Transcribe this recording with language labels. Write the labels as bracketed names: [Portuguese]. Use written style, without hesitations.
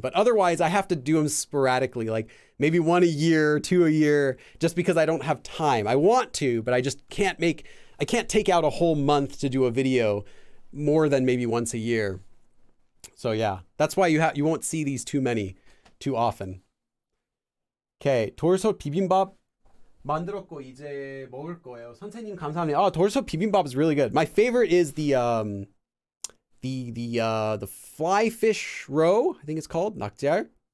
[English] But otherwise, I have to do them sporadically, like maybe 1 a year, 2 a year, just because I don't have time. I want to, but I just can't take out a whole month to do a video more than maybe once a year. So yeah, that's why you won't see these too often. [Korean] Okay, 돌솥 비빔밥 만들었고 이제 먹을 거예요. 선생님 감사합니다. [English] Oh, 돌솥 bibimbap is really good. My favorite is the fly fish roe, I think it's called, 낙지알.